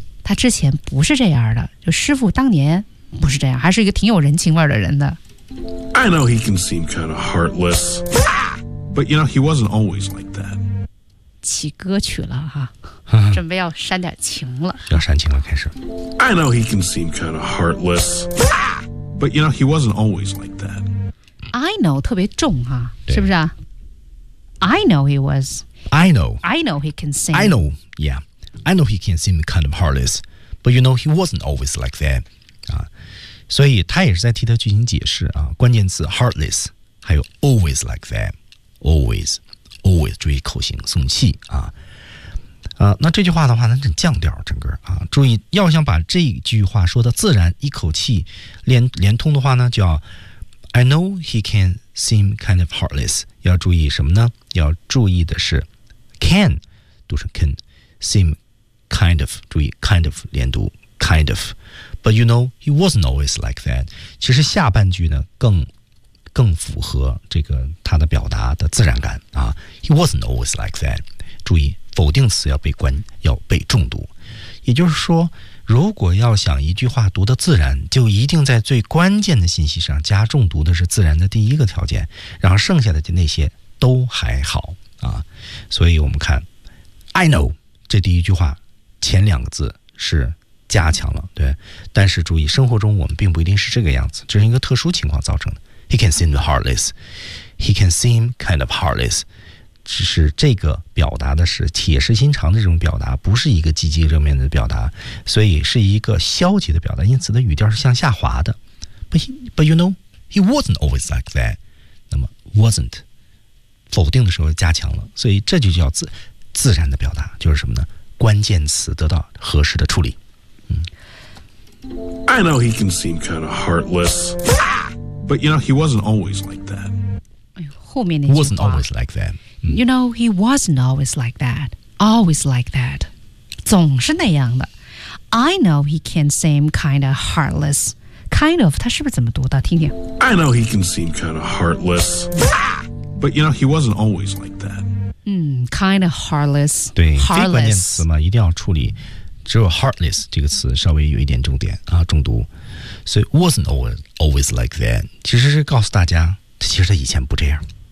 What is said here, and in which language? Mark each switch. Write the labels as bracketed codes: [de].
[zh] 他之前不是这样的，就师父当年不是这样，还是一个挺有人情味的人的。 [en] I know he can seem kind of heartless. But you know he wasn't always like that. [zh] 起歌曲了哈，准备要煽点情了。要煽情了，开始。 [en] I know he can seem kind of heartless. But you know he wasn't always like that. [zh] I know 特别重哈，是不是啊？ [en] I know he was. I know. I know he can seem. I know, yeah. I know he can seem kind of heartless, but you know he wasn't always like that. [zh] 啊，所以他也是在替他进行解释啊。关键词 heartless， 还有 always like that， always， always， 注意口型，送气啊。那这句话的话呢，很降调，整个啊，注意，要想把这句话说的自然，一口气连通的话呢，叫 [en] I know he can seem kind of heartless。 [zh] 要注意什么呢？要注意的是 can 读成 [en] can seem kind of， [zh] 注意 kind of 连读 kind of。 [en] But you know he wasn't always like that。 [zh] 其实下半句呢更符合这个他的表达的自然感啊。 [en] He wasn't always like that。 [zh] 注意。否定词要被重读，也就是说，如果要想一句话读得自然，就一定在最关键的信息上加重读的是自然的第一个条件，然后剩下的那些都还好啊。所以我们看 I know 这第一句话前两个字是加强了，对，但是注意生活中我们并不一定是这个样子，这是一个特殊情况造成的。 [en] He can seem heartless， He can seem kind of heartless， [zh] 只是这个表达的是铁石心肠的这种表达，不是一个积极正面的表达，所以是一个消极的表达，因此的语调是向下滑的。 [en] But you know he wasn't always like that。 [zh] 那么 wasn't 否定的时候加强了，所以这就叫 自然的表达，就是什么呢？关键词得到合适的处理。 [en] I know he can seem kind of heartless but you know he wasn't always like that。 [zh] 后面那句话 [en] wasn't always like that You know, he wasn't always like that. Always like that. [zh] 总是那样的。 [en] I know he can seem kind of heartless. [zh] Kind of, 他是不是怎么读的？听听。 [en] I know he can seem kind of heartless. But you know, he wasn't always like that. Kind of heartless. [zh] 对， [en] heartless. [zh] 非关键词嘛，一定要处理。只有 heartless 这个词稍微有一点重点啊，重读。所以 [en] wasn't always like that. [zh] 其实是告诉大家，其实他以前不这样。